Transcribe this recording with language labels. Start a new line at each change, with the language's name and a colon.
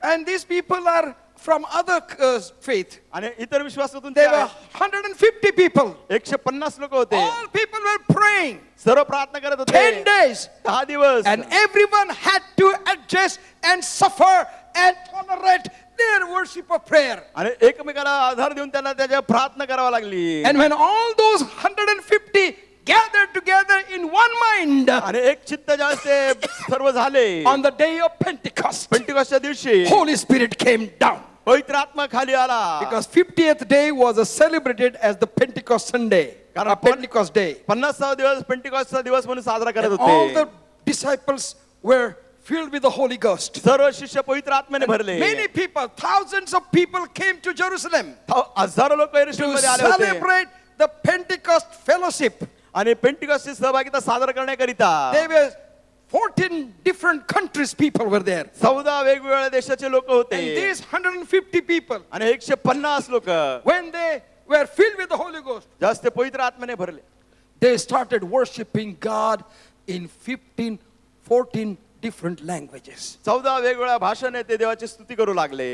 English: And these people are from other faith.
Marathi: आणि इतर विश्वासातून ते
English: There were
Marathi: आहेत.
English: 150 people.
Marathi: 150 लोक होते.
English: All people were praying.
Marathi: सर्व प्रार्थना करत
English: 10
Marathi: होते.
English: days.
Marathi: 10 दिवस.
English: And everyone had to adjust and suffer and tolerate their worship of prayer.
Marathi: आणि एकमेकाला आधार देऊन त्यांना त्याच्या प्रार्थना करावी लागली.
English: And when all those 150 gathered together in one mind
Marathi: आणि एक चित्त ज्यावेळेस ते सर्व झाले,
English: on the day of Pentecost,
Marathi: पेंटिकॉस्टच्या दिवशी
English: Holy Spirit came down.
Marathi: पवित्र आत्मा खाली आला.
English: Because 50th day was celebrated as the Pentecost Sunday,
Marathi: कारण
English: Pentecost day.
Marathi: 50वा दिवस पेंटिकॉस्टचा दिवस म्हणून साजरा करत
English: And all
Marathi: होते.
English: the disciples were filled with the Holy Ghost.
Marathi: सर्व शिष्य पवित्र आत्म्याने भरले.
English: Many people, thousands of people came to Jerusalem
Marathi: हजारो लोक
English: to
Marathi: यरूशलेममध्ये आले होते
English: celebrate the Pentecost fellowship.
Marathi: आणि पेंटिकॉस्टची सहभागिता सादर करण्याकरिता
English: There were 14 different countries people were there.
Marathi: 14 वेगवेगळ्या देशाचे लोक होते.
English: And these 150 people,
Marathi: आणि 150 लोक
English: when they were filled with the Holy Ghost,
Marathi: जास्त पवित्र आत्म्याने भरले.
English: they started worshiping God in 14 different languages.
Marathi: 14 वेगवेगळ्या भाषाने ते देवाची स्तुती करू लागले.